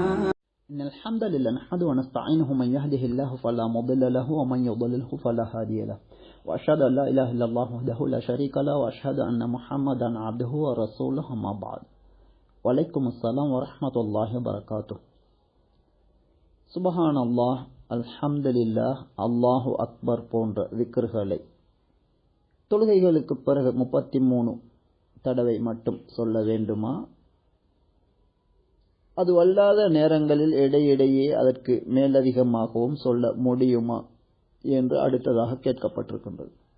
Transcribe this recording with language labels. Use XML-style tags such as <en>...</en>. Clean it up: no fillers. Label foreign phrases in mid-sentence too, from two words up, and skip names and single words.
<ar>إن الحمد لله نحمده ونستعينه من يهده الله فلا مضل له ومن يضلله فلا هادي له وأشهد أن لا إله إلا الله وحده لا شريك له وأشهد أن محمدا عبده ورسوله أما بعد وعليكم السلام ورحمة الله وبركاته سبحان الله الحمد لله الله أكبر</ar> <ta>போன்ற விக்ர்களை தொழுகைகளுக்கு பிறகு 33 தடவை மட்டும் சொல்ல வேண்டுமா? அது அல்லாத நேரங்களில் இடையிடையே அதற்கு மேலதிகமாகவும் சொல்ல முடியுமா என்று அடுத்ததாக கேட்கப்பட்டிருக்கின்றது.</ta>